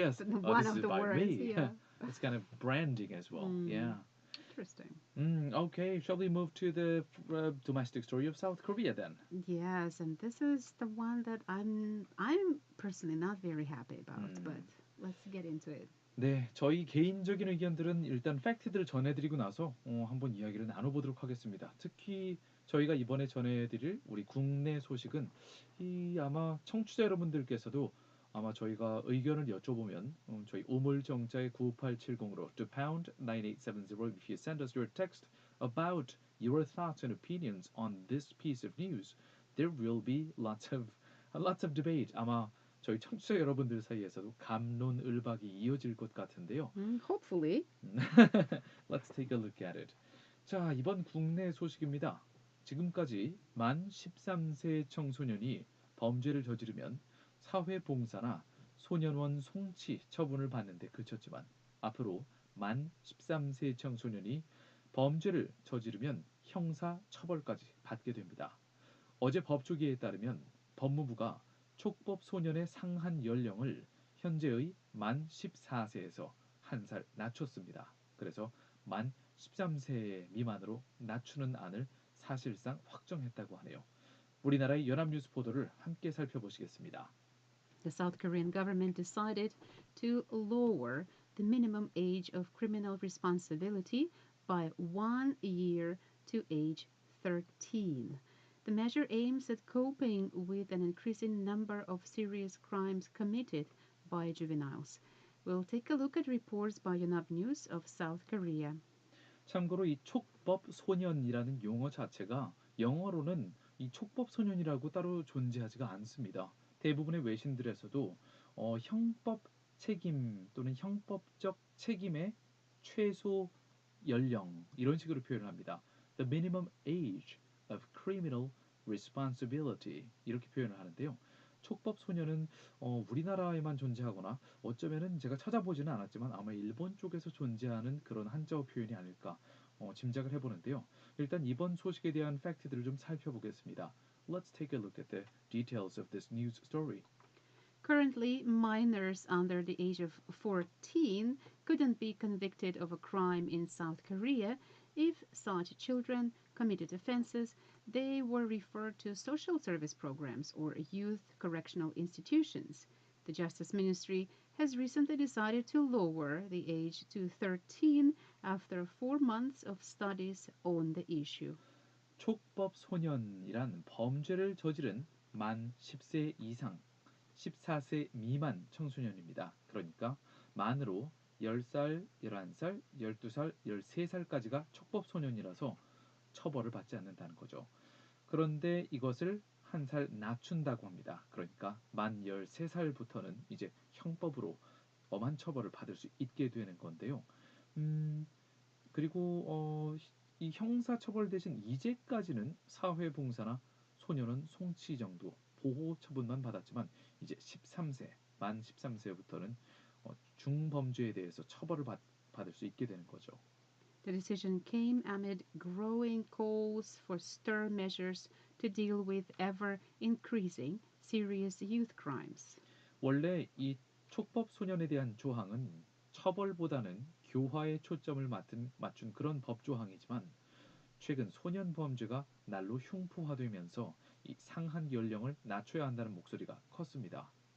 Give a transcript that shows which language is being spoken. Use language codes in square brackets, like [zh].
[en] yes. Oh, one this of is the by words, me. yeah. It's kind of branding as well. Mm. Yeah. Interesting. Okay, shall we move to the domestic story of South Korea then? Yes, and this is the one that I'm personally not very happy about, but [ko] 음, [en] let's get into it. [ko] 네, 저희 개인적인 의견들은 일단 팩트들을 전해드리고 나서 한번 이야기를 나눠보도록 하겠습니다. 특히 저희가 이번에 전해드릴 우리 국내 소식은 이 아마 청취자 여러분들께서도 아마 저희가 의견을 여쭤보면 저희 우물정자의 95870으로 [en] to pound 9870 if you send us your text about your thoughts and opinions on this piece of news, there will be lots of debate. [ko] 아마 저희 청취자 여러분들 사이에서도 갑론을박이 이어질 것 같은데요. [en] Hopefully. Let's take a look at it. [ko] 자, 이번 국내 소식입니다. 지금까지 만 13세 청소년이 범죄를 저지르면 사회봉사나 소년원 송치 처분을 받는데 그쳤지만 앞으로 만 13세 청소년이 범죄를 저지르면 형사 처벌까지 받게 됩니다. 어제 법조계에 따르면 법무부가 촉법 소년의 상한 연령을 현재의 만 14세에서 한 살 낮췄습니다. 그래서 만 13세 미만으로 낮추는 안을 사실상 확정했다고 하네요. 우리나라의 연합뉴스 보도를 함께 살펴보시겠습니다. [en] The South Korean government decided to lower the minimum age of criminal responsibility by 1 year to age 13. The measure aims at coping with an increasing number of serious crimes committed by juveniles. We'll take a look at reports by Yonhap News of South Korea. [ko] 참고로 이 촉법 소년이라는 용어 자체가 영어로는 이 촉법 소년이라고 따로 존재하지가 않습니다. 대부분의 외신들에서도 형법 책임 또는 형법적 책임의 최소 연령 이런 식으로 표현을 합니다. [en] The minimum age of criminal responsibility [ko] 이렇게 표현을 하는데요. 촉법 소년은 우리나라에만 존재하거나 어쩌면은 제가 찾아보지는 않았지만 아마 일본 쪽에서 존재하는 그런 한자어 표현이 아닐까 짐작을 해보는데요. 일단 이번 소식에 대한 팩트들을 좀 살펴보겠습니다. [en] Let's take a look at the details of this news story. Currently, minors under the age of 14 couldn't be convicted of a crime in South Korea. If such children committed offenses, they were referred to social service programs or youth correctional institutions. The Justice Ministry has recently decided to lower the age to 13 after 4 months of studies on the issue. [ko] 촉법 소년이란 범죄를 저지른 만 10세 이상 14세 미만 청소년입니다. 그러니까 만으로 10살, 11살, 12살, 13살까지가 촉법 소년이라서 처벌을 받지 않는다는 거죠. 그런데 이것을 한 살 낮춘다고 합니다. 그러니까 만 13살부터는 이제 형법으로 엄한 처벌을 받을 수 있게 되는 건데요. 그리고 이 형사 처벌 대신 이제까지는 사회봉사나 소년원 송치 정도 보호 처분만 받았지만 이제 13세 만 13세부터는 중범죄에 대해서 처벌을 받을 수 있게 되는 거죠. [en] The decision came amid growing calls for stern measures to deal with ever increasing serious youth crimes. [ko] 원래 이 촉법 소년에 대한 조항은 처벌보다는 교화에 초점을 맞춘 그런 법 조항이지만 최근 소년 범죄가 날로 흉포화되면서 이 상한 연령을 낮춰야 한다는 목소리가 컸습니다.